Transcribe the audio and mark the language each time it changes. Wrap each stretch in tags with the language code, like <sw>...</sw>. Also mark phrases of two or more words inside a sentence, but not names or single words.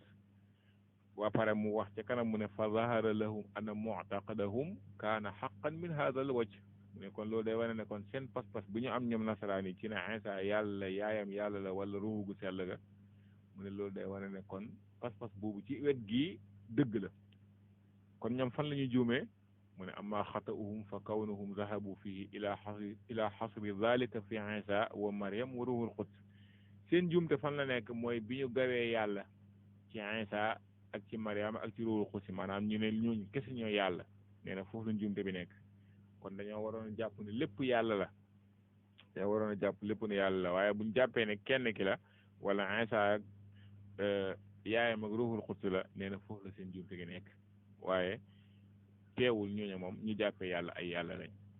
<wo>waa pare mu wax ca kanam mu ne</wo> <ar>فظهر لهم أن معتقدهم كان حقا من هذا الوجه</ar> <wo>mu ne kon loolu day wane ne kon seen pas-pas bu ñu am ñoom nasaraan yi ci ne Isa yàlla yaayam yàlla la wala ruhu gu sell ga mu ne loolu day wane ne kon pas-pas boobu ci wet gii dëgg la kon ñoom fan la ñuy juumee mu ne</wo> <ar>أما خطؤهم فكونهم ذهبوا فيه إلى حصر ذلك في عيسى ومريم وروح القدس</ar> <wo>seen juumte fan la nekk mooy bi ñu gawee yàlla ci Isa ak ci Maryam ak ci ruhul quds maanaam ñu ne ñooñu kese ñoo yàlla nee na foofu la juumte bi nekk kon dañoo waroon a jàpp ne lépp yàlla la dañoo waroon a jàpp lépp ne yàlla la waaye buñ jàppee ne kenn ki la wala Isa ak yaayam ak ruhul quds la nee na foofu la seen juumte gi nekk waaye teewul ñooñu moom ñu jàppee yàlla ay yàlla lañ</wo>